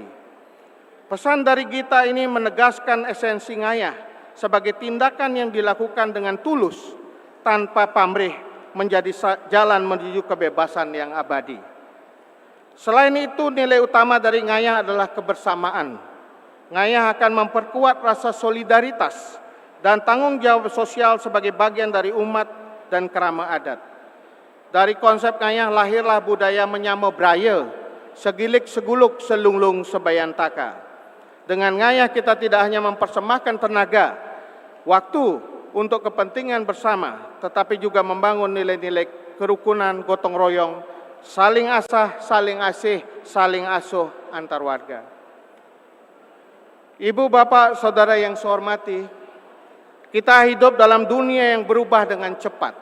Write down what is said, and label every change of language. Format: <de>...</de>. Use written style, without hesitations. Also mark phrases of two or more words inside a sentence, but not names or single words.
<id>Pesan dari Gita ini menegaskan esensi ngayah sebagai tindakan yang dilakukan dengan tulus, tanpa pamrih, menjadi jalan menuju kebebasan yang abadi. Selain itu, nilai utama dari ngayah adalah kebersamaan. Ngayah akan memperkuat rasa solidaritas dan tanggung jawab sosial sebagai bagian dari umat dan kerama adat. Dari konsep ngayah lahirlah budaya</id> <ban>menyamo braya, segilik seguluk selunglung sebayantaka.</ban> <id>Dengan ngayah kita tidak hanya mempersembahkan tenaga, waktu untuk kepentingan bersama, tetapi juga membangun nilai-nilai kerukunan, gotong royong, saling asah, saling asih, saling asuh antar warga. Ibu, bapak, saudara yang saya hormati, kita hidup dalam dunia yang berubah dengan cepat.</id>